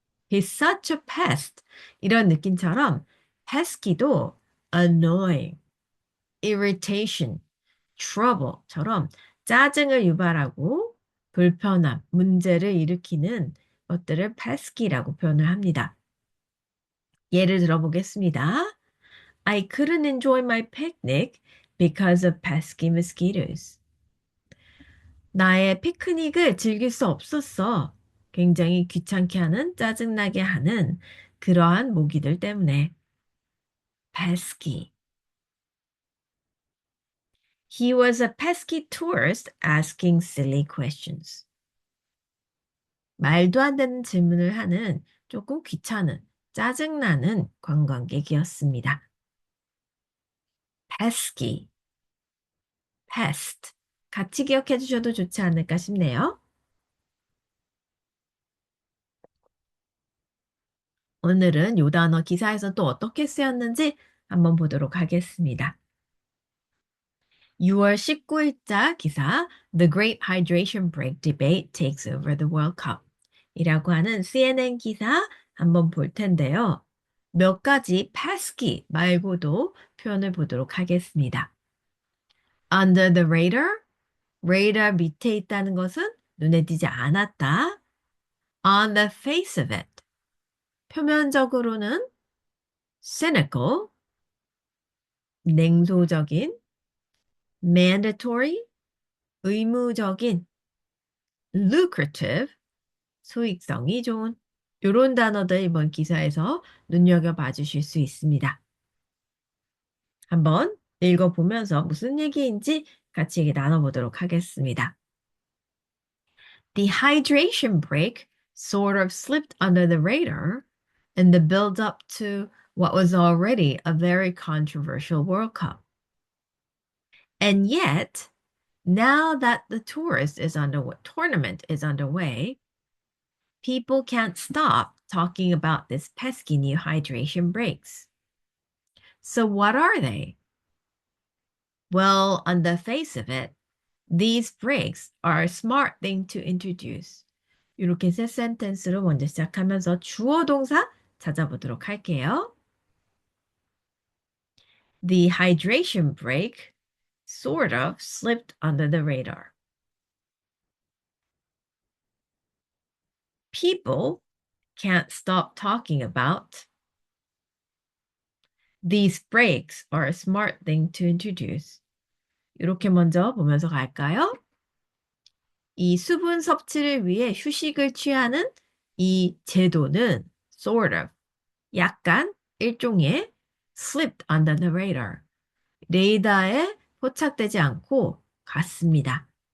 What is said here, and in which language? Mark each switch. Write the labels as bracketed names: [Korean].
[English] He's such a pest [Korean] 이런 느낌처럼 pesky도 annoying, irritation, trouble처럼 짜증을 유발하고 불편함, 문제를 일으키는 것들을 pesky라고 표현을 합니다. 예를 들어보겠습니다. [English] I couldn't enjoy my picnic because of pesky mosquitoes. [Korean] 나의 피크닉을 즐길 수 없었어. 굉장히 귀찮게 하는, 짜증나게 하는 그러한 모기들 때문에. pesky. [English] He was a pesky tourist asking silly questions. [Korean] 말도 안 되는 질문을 하는 조금 귀찮은, 짜증나는 관광객이었습니다. [English] pesky, pest. [Korean] 같이 기억해 주셔도 좋지 않을까 싶네요. 오늘은 요 단어 기사에서 또 어떻게 쓰였는지 한번 보도록 하겠습니다. 6월 19일자 기사 [English] The Great Hydration Break Debate Takes Over the World Cup [Korean] 이라고 하는 CNN 기사 한번 볼 텐데요. 몇 가지 pesky 말고도 표현을 보도록 하겠습니다. [English] Under the radar, [Korean] radar 밑에 있다는 것은 눈에 띄지 않았다. [English] On the face of it, [Korean] 표면적으로는 cynical, 냉소적인, mandatory, 의무적인, lucrative, 수익성이 좋은 이런 단어들 이번 기사에서 눈여겨봐 주실 수 있습니다. 한번 읽어보면서 무슨 얘기인지 같이 얘기 나눠보도록 하겠습니다. [English] The hydration break sort of slipped under the radar in the build-up to what was already a very controversial World Cup. And yet, now that the tournament is underway, people can't stop talking about this pesky new hydration breaks. So what are they? Well, on the face of it, these breaks are a smart thing to introduce. [Korean] 이렇게 세 센텐스로 먼저 시작하면서 주어 동사 찾아보도록 할게요. [English] The hydration break sort of slipped under the radar. People can't stop talking about. These breaks are a smart thing to introduce. [Korean] 이렇게 먼저 보면서 갈까요? 이 수분 섭취를 위해 휴식을 취하는 이 제도는 sort of, 약간 일종의 [English] slipped under the radar, [Korean] 레이더에 포착되지 않고 갔습니다.